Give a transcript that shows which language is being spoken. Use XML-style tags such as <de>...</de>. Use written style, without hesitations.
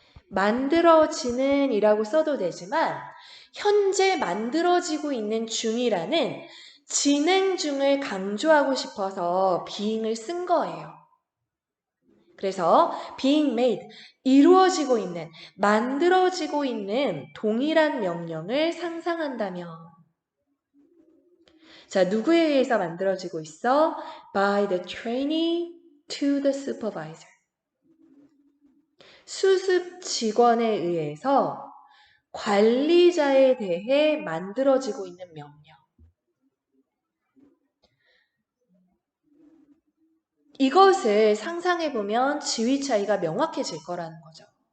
<ko>만들어지는 이라고 써도 되지만 현재 만들어지고 있는 중이라는 진행 중을 강조하고 싶어서 being을 쓴 거예요. 그래서 being made, 이루어지고 있는, 만들어지고 있는 동일한 명령을 상상한다면 자, 누구에 의해서 만들어지고 있어?</ko> <en>By the trainee to the supervisor.</en> <ko>수습 직원에 의해서 관리자에 대해 만들어지고 있는 명령. 이것을 상상해보면 지위 차이가 명확해질 거라는 거죠.</ko>